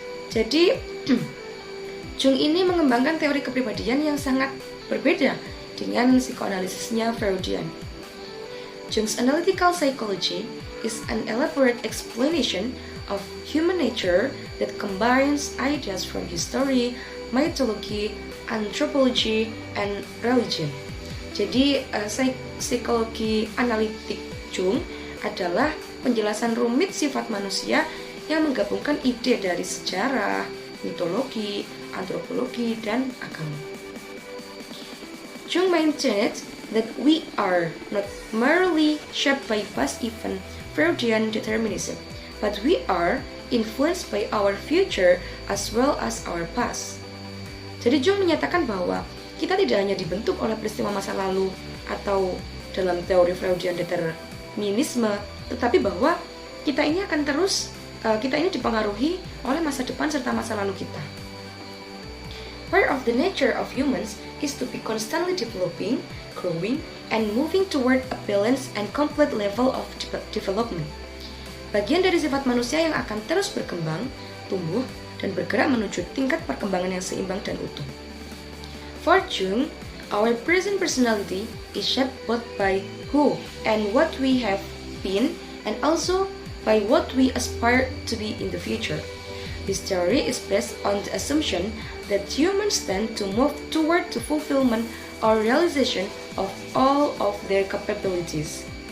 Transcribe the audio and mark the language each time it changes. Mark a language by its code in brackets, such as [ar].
[id] Jadi, Jung ini mengembangkan teori kepribadian yang sangat berbeda dengan psikoanalisisnya Freudian. [en] Jung's analytical psychology is an elaborate explanation of human nature that combines ideas from history, mythology, anthropology, and religion. [id] Jadi, psikologi analitik Jung adalah penjelasan rumit sifat manusia yang menggabungkan ide dari sejarah, mitologi, antropologi, dan agama. [en] Jung maintained that we are not merely shaped by past event Freudian determinism, but we are influenced by our future as well as our past. [id] Jadi Jung menyatakan bahwa kita tidak hanya dibentuk oleh peristiwa masa lalu atau dalam teori Freudian determinisme, tetapi bahwa kita ini dipengaruhi oleh masa depan serta masa lalu kita. [en] Part of the nature of humans is to be constantly developing, growing, and moving toward a balanced and complete level of development. [id] Bagian dari sifat manusia yang akan terus berkembang, tumbuh, dan bergerak menuju tingkat perkembangan yang seimbang dan utuh. [en] For Jung, our present personality is shaped both by who and what we have been and also by what we aspire to be in the future. This theory is based on the assumption that humans tend to move toward the fulfillment or realization of all of their capabilities.